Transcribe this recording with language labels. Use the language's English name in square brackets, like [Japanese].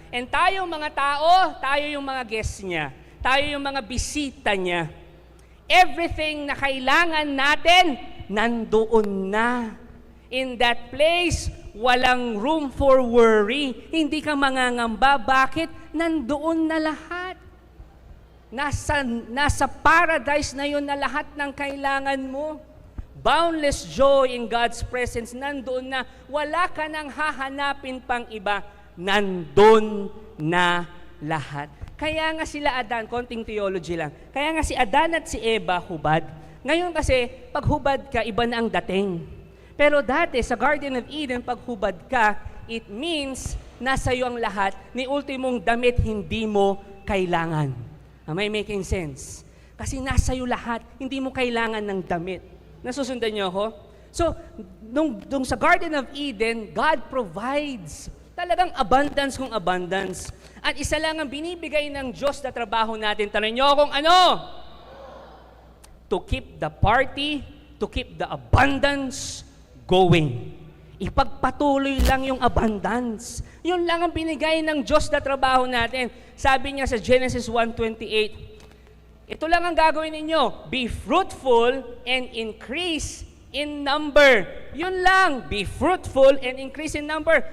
[Filipino] And tayo mga tao, tayo yung mga guests niya, tayo yung mga bisita niya. Everything na kailangan natin, nandoon na. [English] In that place, walang room for worry. [Filipino] Hindi ka mangangamba. Bakit? Nandoon na lahat. Nasa paradise na yun na lahat ng kailangan mo. [English] Boundless joy in God's presence. [Filipino] Nandoon na. Wala ka nang hahanapin pang iba. Nandoon na lahat. Kaya nga sila Adan, konting theology lang. Kaya nga si Adan at si Eva hubad. Ngayon kasi, pag hubad ka, iba na ang dating. Pero dati, sa Garden of Eden, pag hubad ka, it means nasa iyo ang lahat, ni ultimong damit hindi mo kailangan. [English] Am I making sense? [Filipino] Kasi nasa iyo lahat, hindi mo kailangan ng damit. Nasusundan niyo ako? [English] So, nung sa Garden of Eden, God provides. [Filipino] Talagang abundance kung abundance. At isa lang ang binibigay ng Diyos na trabaho natin. Tanong niyo kung ano? [English] To keep the party, to keep the abundance going. [Filipino] Ipagpatuloy lang yung abundance. Yun lang ang binigay ng Diyos na trabaho natin. Sabi niya sa Genesis 1:28, ito lang ang gagawin ninyo. [English] Be fruitful and increase in number. [Filipino] Yun lang. [English] Be fruitful and increase in number.